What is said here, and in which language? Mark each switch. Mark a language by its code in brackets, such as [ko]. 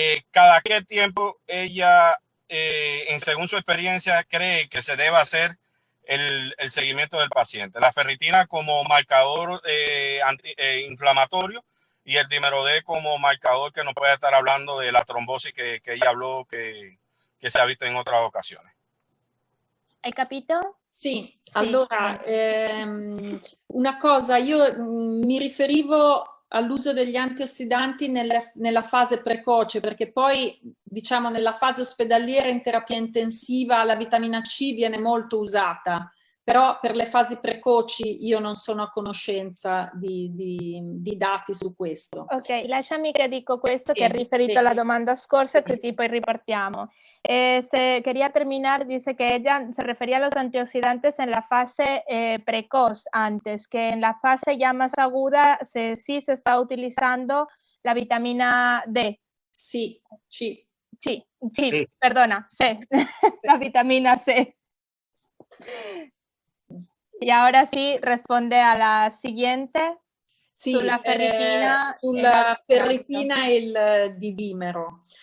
[es] ¿Cada qué tiempo ella, según su experiencia, cree que se debe hacer el seguimiento del paciente? La ferritina como marcador inflamatorio y el dímero D como marcador que nos puede estar hablando de la trombosis que ella habló que se ha visto en otras ocasiones. [it] Hai capito? Sì, allora una cosa, io mi riferivo all'uso degli antiossidanti nella fase precoce, perché poi diciamo nella fase ospedaliera in terapia intensiva la vitamina C viene molto usata, Però per le fasi precoci io non sono a conoscenza di dati su questo. Ok, lasciami che dico questo, che è riferito alla domanda scorsa, così poi ripartiamo. [es] Quería terminar, dice que ella se refería a los antioxidantes en la fase precoz antes, que en la fase ya más aguda sí se está utilizando la vitamina D. Sí, sí, perdona, C, la vitamina C. Y ahora sí, responde a la siguiente. [it] Sì, sulla ferritina, sulla ferritina e il didimero.